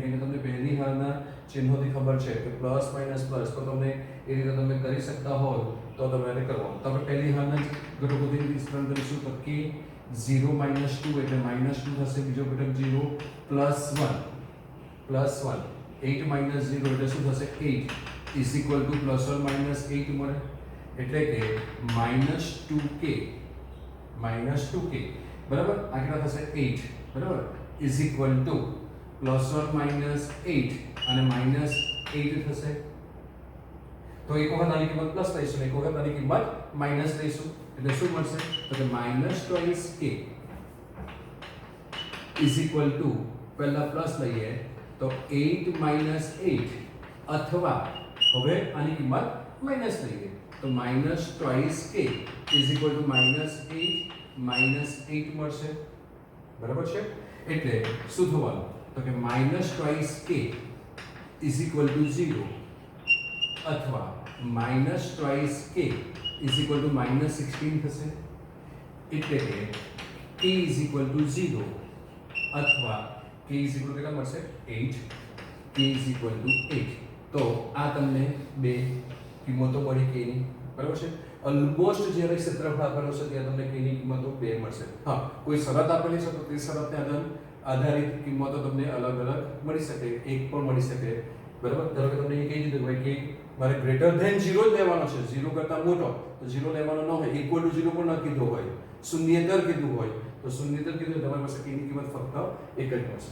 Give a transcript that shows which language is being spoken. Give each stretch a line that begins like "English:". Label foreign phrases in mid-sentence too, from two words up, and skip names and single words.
Gujarati: કેમ કે તમને પહેલી હારના ચિહ્નોથી ખબર છે કે પ્લસ માઇનસ પ્લસ, તો તમને એ રીતે તમે કરી શકતા હો તો તમારે કરવાનું. તો આપણે પહેલી હારના ઘટકોથી વિસ્તરણ કરીશું તો કે 0 - 2 એટલે -2 થશે. બીજો ઘટક 0 +1 8 - 0 એટલે શું થશે? 8
English: is equal to +or -
Gujarati: 8 મળે. એટલે કે -2k બરાબર, આ કેટલા થશે? 8 બરાબર,
English: is equal to +or - 8
Gujarati: અને -8 થશે. તો એક વખત આની કિંમત પ્લસ લઈશું, એક વખત આની કિંમત માઈનસ લઈશું. એટલે શું મળશે? તો કે -2k
English: is equal to,
Gujarati: પહેલા પ્લસ લઈએ તો 8 - 8 અથવા હવે આની કિંમત માઈનસ લઈએ તો -2k
English: is equal to
Gujarati: -8 મળશે. બરાબર છે. એટલે શું થવાનું? તો કે -2k
English: is equal to
Gujarati: 0 અથવા -2k
English: is equal to
Gujarati: -16 થશે. એટલે કે k
English: is equal to
Gujarati: 0 અથવા k
English: is equal to
Gujarati: કેટલા મળશે? 8.
English: k is equal to 8.
Gujarati: તો આ તમને બે કિંમતો મળી k ની. બરાબર છે. ઓલમોસ્ટ જ્યારે ક્ષેત્રફળ આપેલું છે ત્યાં તમને k ની કિંમતો 2 મળશે. હા, કોઈ શરત આપેલી છે તો તે શરતને આધારિત કિંમતો તમને અલગ અલગ મળી શકે, એક પણ મળી શકે. બરાબર, ધારો કે તમને એ કહી દીધું ભાઈ કે મારે
English: greater than
Gujarati: 0 જ લેવાનો છે, 0 કરતા મોટો, તો 0 લેવાનો ન હોય,
English: equal to
Gujarati: 0 પણ ન કીધું હોય, શૂન્યેતર કીધું હોય તો શૂન્યેતર કીધું તમારી પાસે k ની કિંમત ફક્ત એક જ મળશે.